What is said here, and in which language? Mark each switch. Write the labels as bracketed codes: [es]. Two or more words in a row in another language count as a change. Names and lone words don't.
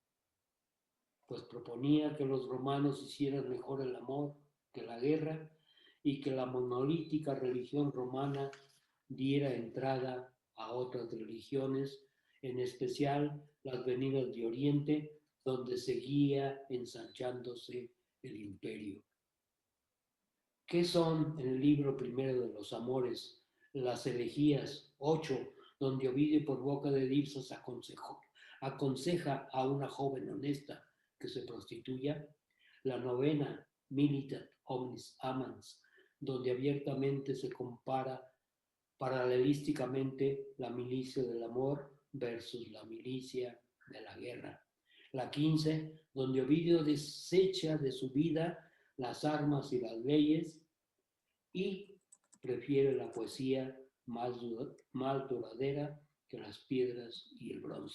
[es] pues proponía que los romanos hicieran mejor el amor que la guerra y que la monolítica religión romana diera entrada a otras religiones, en especial las venidas de Oriente, donde seguía ensanchándose el imperio. ¿Qué son en el libro primero de los amores? Las elegías, 8, donde Ovidio por boca de Dipsas aconseja a una joven honesta que se prostituya. La novena, [la] Militat omnis amans, [es] donde abiertamente se compara paralelísticamente la milicia del amor versus la milicia de la guerra. La 15, donde Ovidio desecha de su vida las armas y las leyes y prefiere la poesía más duradera que las piedras y el bronce.